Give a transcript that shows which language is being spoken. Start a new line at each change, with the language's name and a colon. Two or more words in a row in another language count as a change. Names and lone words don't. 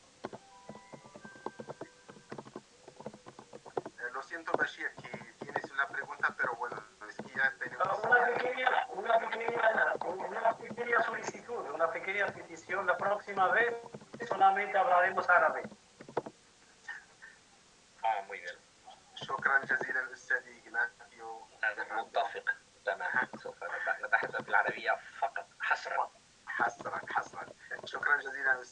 Spanish: Lo siento, Bashir, que tienes una pregunta, pero bueno, es que ya tenemos... Una pequeña solicitud, una pequeña petición. La próxima vez solamente hablaremos árabe. Muy bien.
Arabic: شكرا جزيلا الأستاذ إغناطيو. متفق تماما. سوف نتحدث بالعربية فقط حصرا. حصرا. شكرا جزيلا.